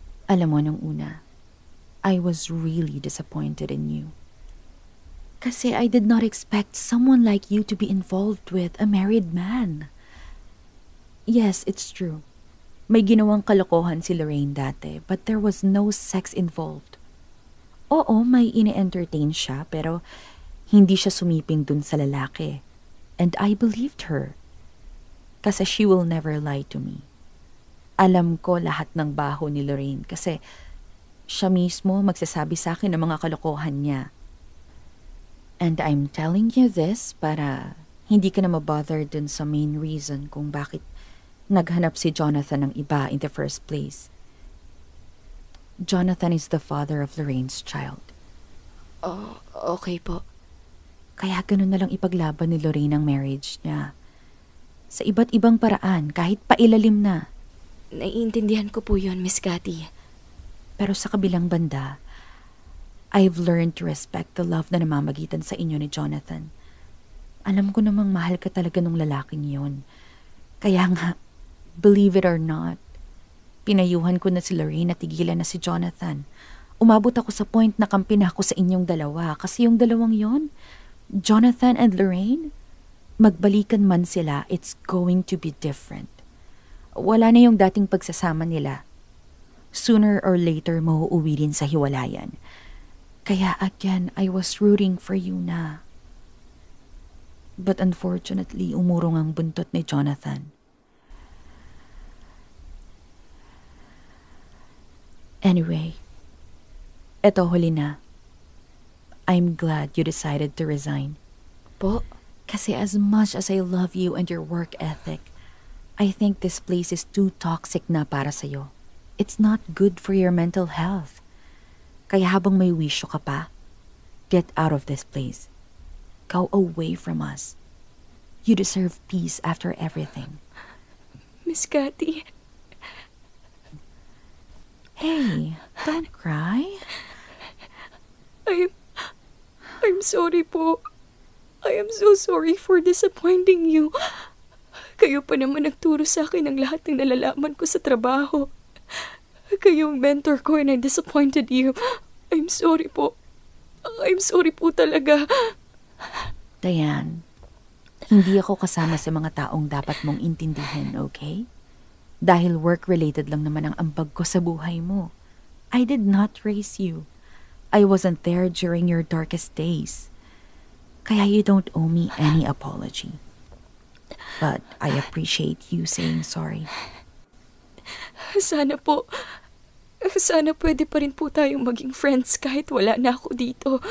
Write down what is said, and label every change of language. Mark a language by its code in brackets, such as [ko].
[tl] Alam mo, nung una, [en] I was really disappointed in you. [tl] Kasi [en] I did not expect someone like you to be involved with a married man. Yes, it's true. [tl] May ginawang kalokohan si Lorraine dati, [en] but there was no sex involved. [tl] Oo, may ine-entertain siya, pero hindi siya sumiping dun sa lalaki. [en] And I believed her. [tl] Kasi [en] she will never lie to me. [tl] Alam ko lahat ng baho ni Lorraine kasi siya mismo magsasabi sa akin ng mga kalokohan niya. [en] And I'm telling you this [tl] para hindi ka na mabother dun sa [en] main reason [tl] kung bakit naghanap si Jonathan ng iba [en] in the first place. Jonathan is the father of Lorraine's child. [tl] Oh, okay po. Kaya ganun na lang ipaglaban ni Lorraine ang marriage niya. Sa iba't ibang paraan, kahit pailalim na. Naiintindihan ko po yun, Miss Cathy. Pero sa kabilang banda, [en] I've learned to respect the love [tl] na namamagitan sa inyo ni Jonathan. Alam ko namang mahal ka talaga nung lalaking yun. Kaya nga, [en] believe it or not, [tl] pinayuhan ko na si Lorraine at tigilan na si Jonathan. Umabot ako sa point na kampi na ako sa inyong dalawa kasi yung dalawang yon, [en] Jonathan and Lorraine, [tl] magbalikan man sila, [en] it's going to be different. [tl] Wala na yung dating pagsasama nila. [en] Sooner or later, [tl] mauuwi din sa hiwalayan. Kaya [en] again, I was rooting for you [tl] na. [en] But unfortunately, [tl] umurong ang buntot ni Jonathan. [en] Anyway, [tl] eto huli na. [en] I'm glad you decided to resign. [tl] Po? [en] Kasi as much as I love you and your work ethic, I think this place is too toxic [tl] na para sa'yo. [en] It's not good for your mental health. [tl] Kaya habang may wisyo ka pa, [en] get out of this place. Go away from us. You deserve peace after everything. Miss Cathy. Hey, don't cry. I'm sorry [tl] po. [en] I am so sorry for disappointing you. [tl] Kayo pa naman nagturo sa akin ng lahat ng nalalaman ko sa trabaho. Kayo ang mentor ko [en] and I disappointed you. I'm sorry [tl] po. [en] I'm sorry [tl] po talaga. Diane, hindi ako kasama sa mga taong dapat mong intindihin, okay? Dahil work-related lang naman ang ambag ko sa buhay mo. [en] I did not raise you. I wasn't there during your darkest days. [tl] Kaya [en] you don't owe me any apology. But I appreciate you saying sorry. [tl] Sana pwede pa rin po tayong maging friends kahit wala na ako dito.